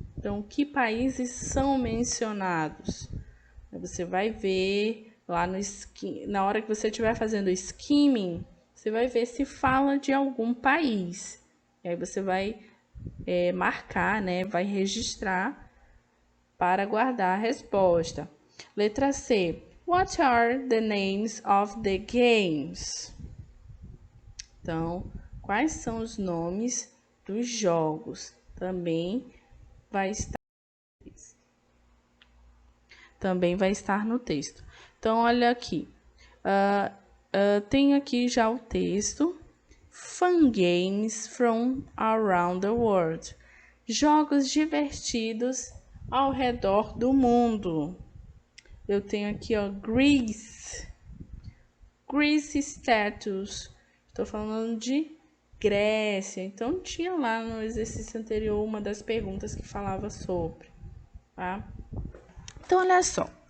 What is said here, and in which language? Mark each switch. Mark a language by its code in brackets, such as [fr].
[pt] Então, que países são mencionados? Você vai ver lá na hora que você estiver fazendo skimming, você vai ver se fala de algum país. E aí você vai marcar, né? Vai registrar para guardar a resposta. Letra C. [en] What are the names of the games? [pt] Então, quais são os nomes dos jogos? Também vai estar no texto. Então, olha aqui. Tenho aqui já o texto. [en] Fun games from around the world. [pt] Jogos divertidos ao redor do mundo. Eu tenho aqui, Greece. Greece status. Estou falando de Grécia. Então, tinha lá no exercício anterior uma das perguntas que falava sobre, tá? Então, olha só.